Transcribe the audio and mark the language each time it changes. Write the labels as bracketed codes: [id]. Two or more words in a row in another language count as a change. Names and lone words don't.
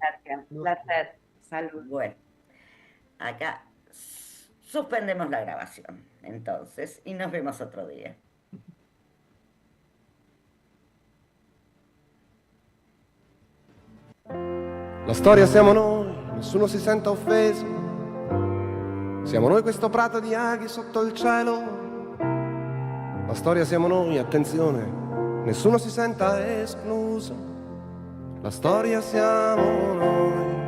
[es] gracias. Un placer. Salud. Bueno, acá suspendemos la grabación entonces y nos vemos otro día. [it] La storia siamo noi, nessuno si senta offeso. Siamo noi questo prato di aghi sotto il cielo. La storia siamo noi, attenzione, nessuno si senta escluso. La storia siamo noi.